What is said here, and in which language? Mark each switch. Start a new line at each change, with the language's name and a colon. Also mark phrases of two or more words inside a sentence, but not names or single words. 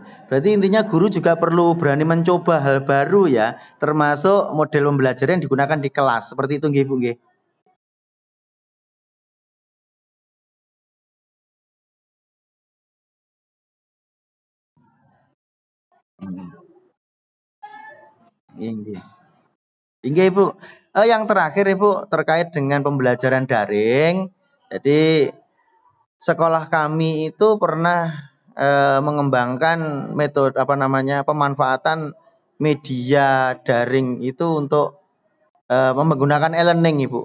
Indonesian: Berarti intinya guru juga perlu berani mencoba hal baru ya, termasuk model pembelajaran yang digunakan di kelas. Seperti itu nggih, Bu, nggih? Inggih. Inggih, Ibu. Yang terakhir, Ibu, terkait dengan pembelajaran daring. Jadi sekolah kami itu pernah mengembangkan metode pemanfaatan media daring itu untuk menggunakan e-learning, Ibu.